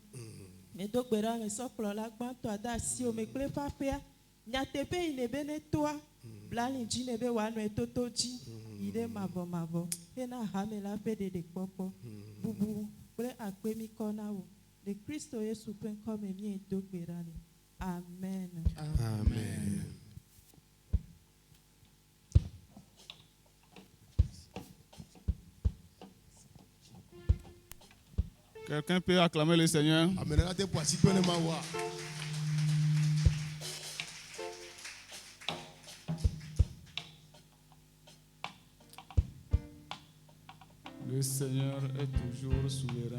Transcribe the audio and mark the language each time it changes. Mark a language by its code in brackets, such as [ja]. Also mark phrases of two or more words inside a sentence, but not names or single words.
[ee] Medo gbe ɖa mesɔkplɔla gbãtɔ ade asiwo me kple eƒe aƒea, nyateƒe yi ne be ne toa, bla ali dzi ne be wòanɔ toto dzi, yi ɖe mavɔ, hena hame la ƒe ɖeɖekpɔkpɔ, bubu kple akpe mi kɔ na wo. Le Kristo Yesu ƒe ŋkɔ me miedo gbe ɖa le. Amen. Amen. [fr] Quelqu'un peut acclamer le Seigneur? Le Seigneur est toujours souverain.